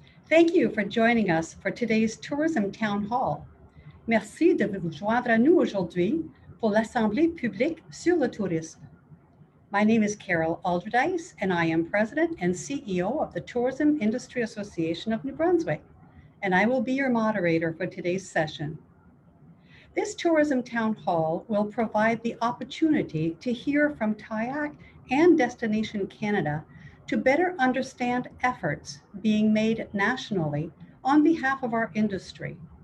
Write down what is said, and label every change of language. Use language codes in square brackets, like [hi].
[en] Thank you for joining us for today's Tourism Town Hall. [fr] Merci de vous joindre à nous aujourd'hui pour l'Assemblée publique sur le tourisme. [en] My name is Carol Alderdice, and I am President and CEO of the Tourism Industry Association of New Brunswick, and I will be your moderator for today's session. This Tourism Town Hall will provide the opportunity to hear from TIAC and Destination Canada to better understand efforts being made nationally on behalf of our industry.